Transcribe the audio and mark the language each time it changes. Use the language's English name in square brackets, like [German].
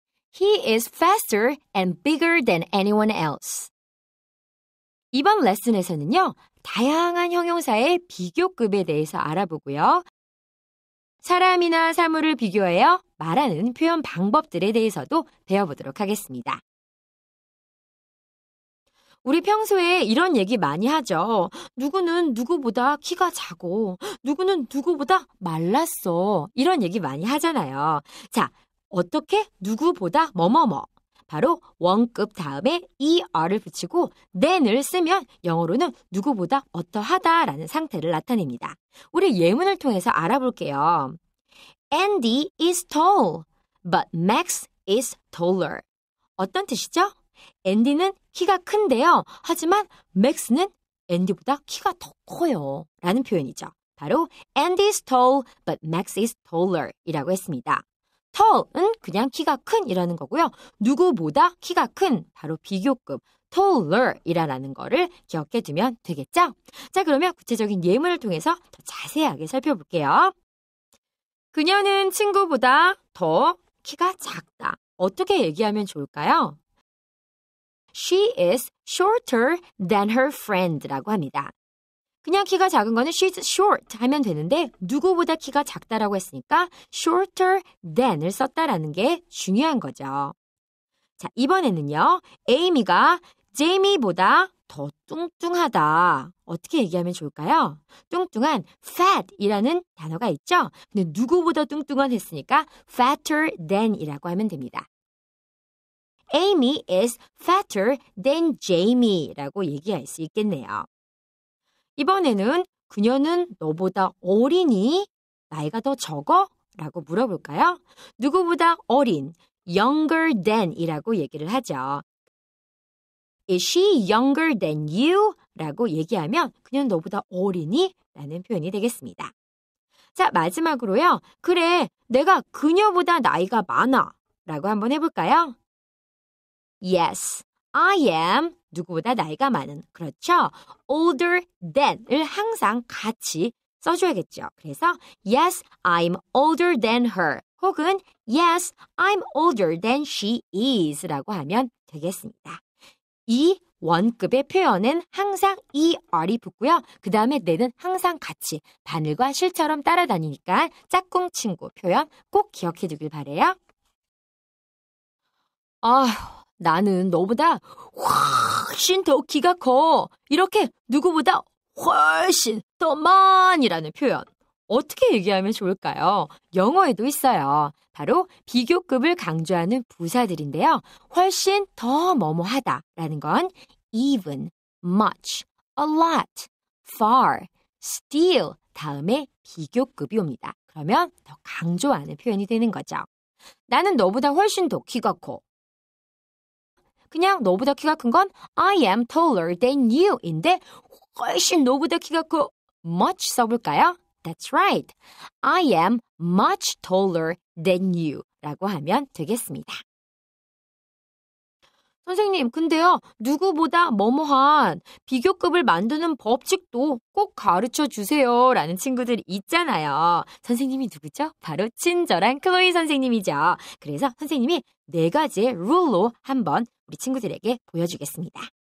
[English] He is faster and bigger than anyone else. [Korean] 이번 레슨에서는요. 다양한 형용사의 비교급에 대해서 알아보고요. 사람이나 사물을 비교하여 말하는 표현 방법들에 대해서도 배워보도록 하겠습니다. 우리 평소에 이런 얘기 많이 하죠. 누구는 누구보다 키가 작고 누구는 누구보다 말랐어. 이런 얘기 많이 하잖아요. 자, 어떻게 누구보다 뭐뭐뭐. 바로 원급 다음에 er를 붙이고 than을 쓰면 영어로는 누구보다 어떠하다라는 상태를 나타냅니다. 우리 예문을 통해서 알아볼게요. [English] Andy is tall, but Max is taller. [Korean] 어떤 뜻이죠? 앤디는 키가 큰데요. 하지만 맥스는 앤디보다 키가 더 커요. 라는 표현이죠. [English] 바로 Andy is tall, but Max is taller [Korean] 이라고 했습니다. tall은 그냥 키가 큰 이라는 거고요. 누구보다 키가 큰, 바로 비교급 taller 이라는 거를 기억해 두면 되겠죠? 자, 그러면 구체적인 예문을 통해서 더 자세하게 살펴볼게요. 그녀는 친구보다 더 키가 작다. 어떻게 얘기하면 좋을까요? [English] She is shorter than her friend [Korean] 라고 합니다. 그냥 키가 작은 거는 [English] she's short [Korean] 하면 되는데 누구보다 키가 작다라고 했으니까 shorter than을 썼다라는 게 중요한 거죠. 자, 이번에는요. 에이미가 제이미보다 더 뚱뚱하다. 어떻게 얘기하면 좋을까요? 뚱뚱한 fat이라는 단어가 있죠. 근데 누구보다 뚱뚱한 했으니까 fatter than이라고 하면 됩니다. [English] Amy is fatter than Jamie [Korean] 라고 얘기할 수 있겠네요. 이번에는 그녀는 너보다 어리니? 나이가 더 적어? 라고 물어볼까요? 누구보다 어린, younger than 이라고 얘기를 하죠. [English] Is she younger than you? [Korean] 라고 얘기하면 그녀는 너보다 어리니? 라는 표현이 되겠습니다. 자, 마지막으로요. 그래, 내가 그녀보다 나이가 많아. 라고 한번 해볼까요? [English] Yes, I am. [Korean] 누구보다 나이가 많은. 그렇죠? older than을 항상 같이 써줘야겠죠. 그래서 [English] yes, I'm older than her. [Korean] 혹은 [English] yes, I'm older than she is [Korean] 라고 하면 되겠습니다. 이 원급의 표현은 항상 er이 붙고요. 그 다음에 then은 항상 같이 바늘과 실처럼 따라다니니까 짝꿍 친구 표현 꼭 기억해 두길 바래요. 나는 너보다 훨씬 더 키가 커. 이렇게 누구보다 훨씬 더 많이라는 표현. 어떻게 얘기하면 좋을까요? 영어에도 있어요. 바로 비교급을 강조하는 부사들인데요. 훨씬 더 뭐뭐하다라는 건 even, much, a lot, far, still 다음에 비교급이 옵니다. 그러면 더 강조하는 표현이 되는 거죠. 나는 너보다 훨씬 더 키가 커. 그냥 너보다 키가 큰 건 [English] I am taller than you [Korean] 인데 훨씬 너보다 키가 커 much 써볼까요? [English] That's right. I am much taller than you [Korean] 라고 하면 되겠습니다. 선생님, 근데요. 누구보다 뭐뭐한 비교급을 만드는 법칙도 꼭 가르쳐 주세요 라는 친구들이 있잖아요. 선생님이 누구죠? 바로 친절한 클로이 선생님이죠. 그래서 선생님이 4가지의 룰로 한번 우리 친구들에게 보여주겠습니다.